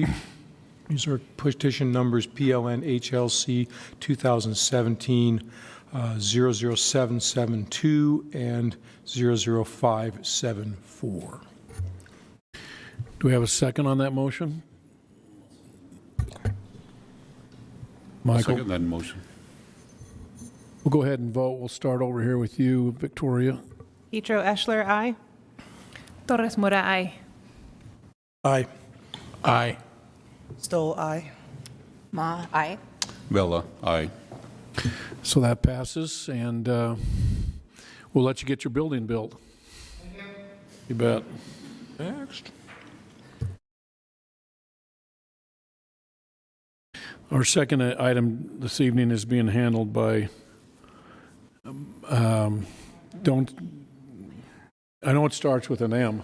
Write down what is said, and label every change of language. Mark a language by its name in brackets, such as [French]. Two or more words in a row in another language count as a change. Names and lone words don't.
[English] These are petition numbers PLN HLC 2017 00772 and 00574. Do we have a second on that motion? Michael? Second that motion. We'll go ahead and vote. We'll start over here with you, Victoria. Petro Eschler, aye. Torres Mora, aye. Aye. Aye. Stoll, aye. Ma, aye. Vella, aye. So that passes, and we'll let you get your building built. You bet. Next. Our second item this evening is being handled by, I know it starts with an M.